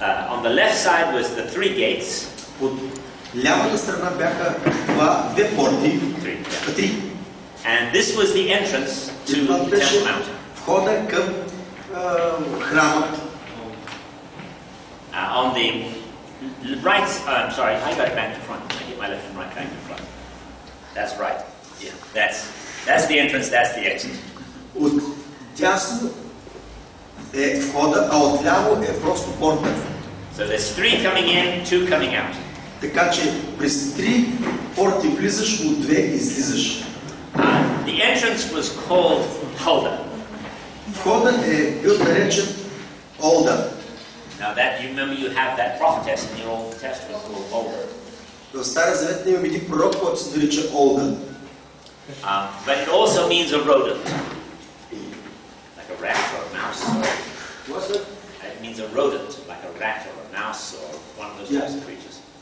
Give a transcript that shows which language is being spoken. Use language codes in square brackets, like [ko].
[en] On the left side was the three gates. [bg] От лявата страна бяха две порти. Три. [en] And this was the entrance to the Temple Mount. [bg] Входа към храмът. [en] On the right, I'm sorry, I got it back to front. I get my left and right back to front. That's right. Yeah, that's the entrance. That's the exit. [bg] От дясно е входа, а отляво е просто порта. [en] So there's three coming in, two coming out. [bg] Така че през три порти влизаш, от две излизаш. [en] The entrance was called Huldah. [bg] Входът е бил наречен Олда. [en] Now that you remember, you have that prophetess in the Old Testament called Huldah. [bg] В Стария Завет имаме един пророк, който се нарича Олда. [en] But it also means a rodent, like a rat or a mouse. What's it? It means a rodent, like a rat or a mouse or one of those types of creatures.